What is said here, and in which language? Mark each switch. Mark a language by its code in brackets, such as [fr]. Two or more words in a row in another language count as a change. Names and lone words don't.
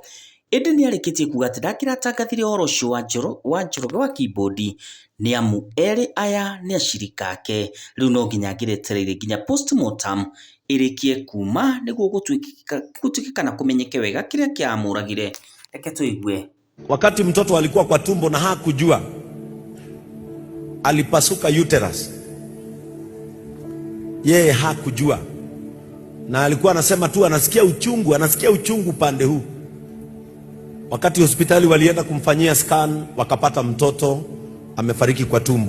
[ki] Ĩndĩ nĩarĩkĩtie kuuga atĩ ndangĩratangathire ũhoro ũcio wa Njoroge wa Keyboard nĩamu erĩ aya nĩ acirika ake. Rĩu no nginya angĩretereire nginya postmortem ĩrĩkie kuma nĩguo gũtuĩke kana kũmenyeke wega kĩrĩa kĩamũragire. Reke tũigue. [sw] Wakati mtoto alikuwa kwa tumbo na hakujua, alipasuka uterus. Yeye hakujua. Na alikuwa anasema tu anasikia uchungu pande huu. Wakati hospitali walienda kumfanyia scan, wakapata mtoto amefariki kwa tumbo.